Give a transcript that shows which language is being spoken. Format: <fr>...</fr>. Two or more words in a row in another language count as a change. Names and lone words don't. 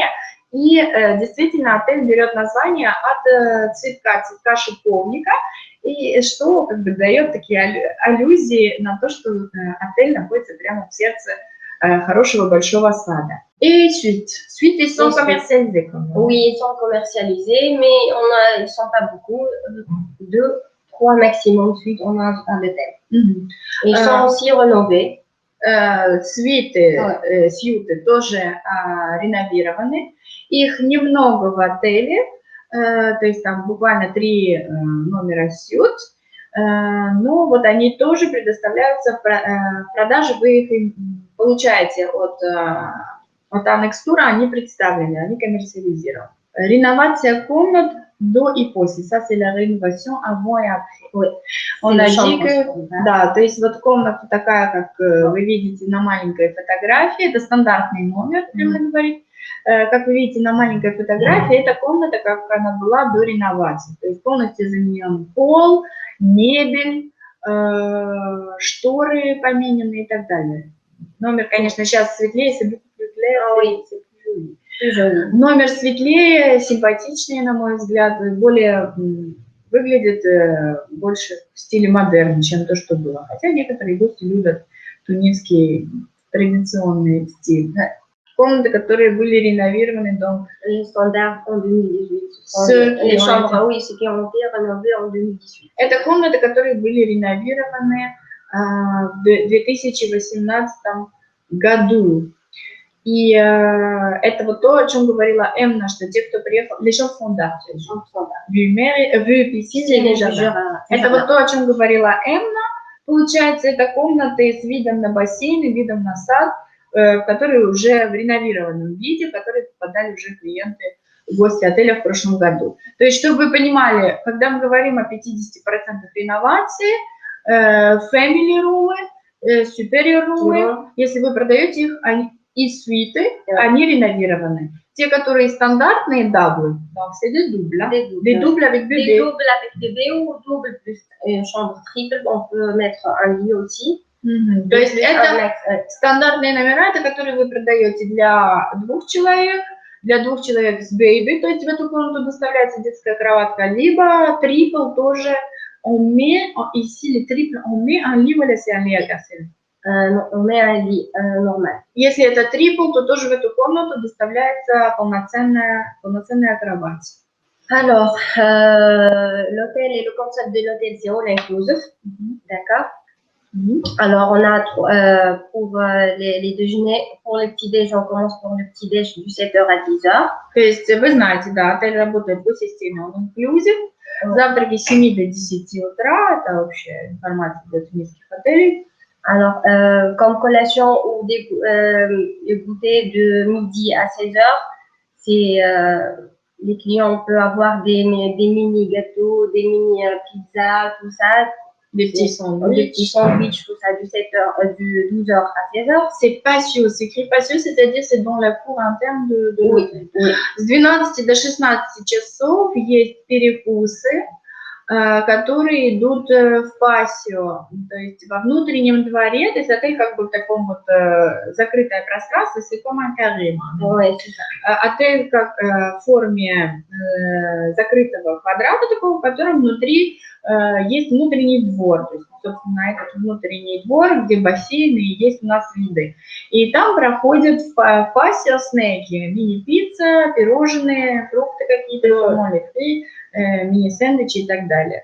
<ru>И действительно отель берет название от цветка шиповника, и что как бы дает такие аллюзии на то, что отель находится прямо в сердце хорошего большого сада.</ru> <fr>Et suite, ils sont commercialisés. Oui, ils sont commercialisés, mais ils ne sont pas beaucoup, 2, 3 maximum suites on a à l'hôtel. Ils sont aussi rénovés.</fr> <ru>Сьюты тоже реновированы. Их немного в отеле, то есть там буквально 3 номера сьют. Но вот они тоже предоставляются в продаже, вы их получаете от Annex Tour, они представлены, они коммерциализированы. Реновация комнат до и после.</ru> <fr>Ça, c'est la rénovation avant et après. Oui. On a dit que,</fr> <ru>да. да, то есть вот комната такая, как вы видите на маленькой фотографии, это стандартный номер, прямо говорить. Как вы видите на маленькой фотографии, это комната, как она была до реновации. То есть полностью заменен пол, мебель, шторы поменены и так далее. Номер, конечно, сейчас светлее, если номер светлее, симпатичнее, на мой взгляд, более выглядит больше в стиле модерн, чем то, что было. Хотя некоторые гости любят тунисский традиционный стиль. Комнаты, которые были реновированы до стандарт</ru> <fr>en 2018. Les chambres, oui, ce qui ont été rénovées en 2018.</fr> <ru>Это комнаты, которые были реновированы в 2018 году. И это вот то, о чем говорила Эмна, что те, кто приехал,</ru> <fr>les gens standards, vue piscine,</fr> <ru>это вот то, о чем говорила Эмна. Получается, это комнаты с видом на бассейн и видом на сад, которые уже в реновированном виде, в которые попадали уже клиенты, гости отеля в прошлом году. То есть, чтобы вы понимали, когда мы говорим о 50% реновации,</ru> <en>family room, superior room,</en> <ru>если вы продаете их, они и суиты, они реновированы. Те, которые стандартные даблы,</ru> <fr>c'est des doubles, des doubles avec bébé. Des doubles avec bébé ou double plus une chambre triple, on peut mettre un lit aussi.</fr> <ru>То есть это стандартные номера, это которые вы продаете для 2 человек, для 2 человек с бэйби, то есть в эту комнату доставляется детская кроватка, либо трипл тоже,</ru> <fr>on met, ici les triples, on met un lit, voilà, c'est un lit à casser. On met un lit normal.</fr> <ru>Если это трипл, то тоже в эту комнату доставляется полноценная кровать.</ru> <fr>Alors, l'hôtel et le concept de l'hôtel, c'est</fr> <en>all inclusive,</en> <fr>d'accord? Alors, on a pour les déjeuners, pour le petit-déj, on commence pour le petit-déj du 7h à 10h.</fr> <ru>То есть вы знаете, да, отель работает по системе</ru> <en>all inclusive.</en> <ru>Завтраки с 7 до 10 утра, это общая информация для тунисских отелей.</ru> <fr>Alors, comme collation ou des goûters de midi à 16h, c'est les clients peuvent avoir des mini gâteaux, des mini pizzas, tout ça. Des petits sandwichs, tout ça, du 12h à 16h. C'est patio, c'est écrit patio, c'est-à-dire c'est dans la cour interne de l'hôtel. Oui.</fr> <ru>С 12 до 16 часов есть перекусы, которые идут в пасио, то есть во внутреннем дворе, то есть отель как бы в таком вот закрытое пространство,</ru> <fr>c'est comme un carré.</fr> <ru>Отель как в форме закрытого квадрата такого, в котором внутри есть внутренний двор, то есть, собственно, этот внутренний двор, где бассейны и есть у нас виды. И там проходят в пасио снеки, мини-пицца, пирожные, фрукты какие-то, молики, мини-сэндвичи и так далее.</ru>